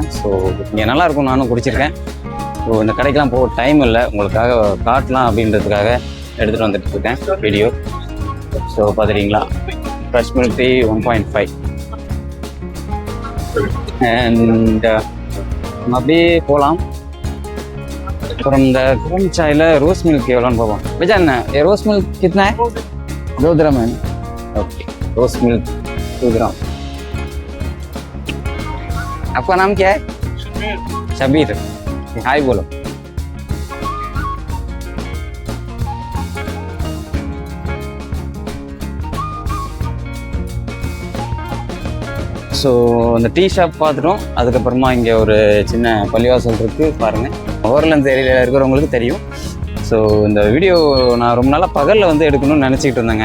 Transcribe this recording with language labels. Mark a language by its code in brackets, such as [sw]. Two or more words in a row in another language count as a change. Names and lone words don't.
[ta] ஸோ இங்கே நல்லாயிருக்கும், நானும் குடிச்சிருக்கேன். ஸோ இந்த கடைக்கெலாம் போக டைம் இல்லை, உங்களுக்காக காட்டலாம் அப்படின்றதுக்காக எடுத்துகிட்டு வந்துட்டு இருக்கேன் வீடியோ. ஸோ பார்த்துட்டீங்களா, [en] fresh milk tea [ta] 1.5. அண்ட் அப்படியே போகலாம். அப்புறம் இந்த குரம் சாயில் [en] rose milk [ta] எவ்வளோன்னு பார்ப்போம். [hi] भैया ना ये [en] rose milk [hi] कितना है? 2 ग्राम है. ओके, [en] rose milk [hi] 2 ग्राम. आपका नाम क्या है? शबीर. हाय बोलो. [ta] ஸோ இந்த [en] tea shop [ta] பார்த்துட்டோம். அதுக்கப்புறமா இங்கே ஒரு சின்ன பள்ளிவாசல் இருக்குது பாருங்கள். ஹோர்லண்ட்ஸ் ஏரியாவில் இருக்கிறவங்களுக்கு தெரியும். ஸோ இந்த வீடியோ நான் ரொம்ப நாளாக பகலில் வந்து எடுக்கணும்னு நினச்சிக்கிட்டு இருந்தேங்க.